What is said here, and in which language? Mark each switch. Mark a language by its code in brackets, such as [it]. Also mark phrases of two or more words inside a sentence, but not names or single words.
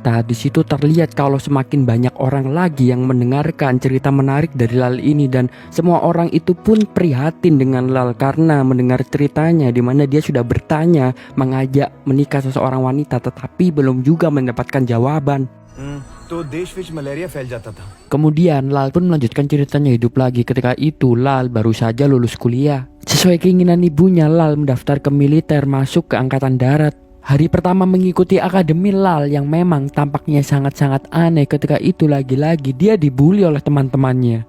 [id] Di situ terlihat kalau semakin banyak orang lagi yang mendengarkan cerita menarik dari Lal ini dan semua orang itu pun prihatin dengan Lal karena mendengar ceritanya di mana dia sudah bertanya mengajak menikah seseorang wanita tetapi belum juga mendapatkan jawaban. [hi] तो देश विच मलेरिया फैल जाता था. [id] Kemudian Lal pun melanjutkan ceritanya hidup lagi. Ketika itu Lal baru saja lulus kuliah. Sesuai keinginan ibunya Lal mendaftar ke militer masuk ke angkatan darat. Hari pertama mengikuti akademi Lal yang memang tampaknya sangat-sangat aneh. Ketika itu lagi-lagi dia dibully oleh teman-temannya.